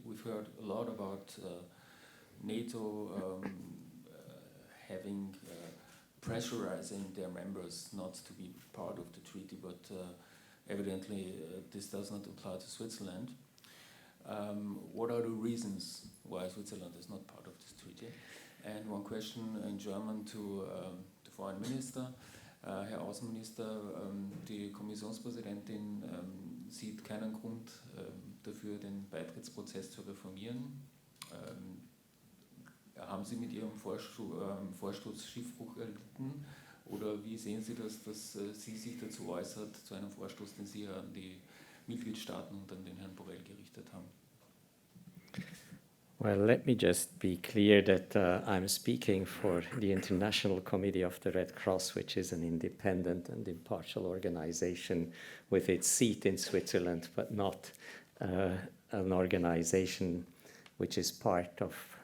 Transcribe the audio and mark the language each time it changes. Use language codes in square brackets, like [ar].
[en] We've heard a lot about NATO having pressurizing their members not to be part of the treaty, but evidently this does not apply to Switzerland. What are the reasons why Switzerland is not part of this treaty? And one question in German to the Foreign Minister. [de] Herr Außenminister, die Kommissionspräsidentin sieht keinen Grund dafür, den Beitrittsprozess zu reformieren. Haben Sie mit Ihrem Vorstoß Schiffbruch erlitten? Oder wie sehen Sie das, dass sie sich dazu äußert, zu einem Vorstoß, den Sie an die Mitgliedstaaten und an den Herrn Borrell gerichtet haben? [en] Well, let me just be clear that I'm speaking for the International Committee of the Red Cross, which is an independent and impartial organization with its seat in Switzerland, but not an organization which is part of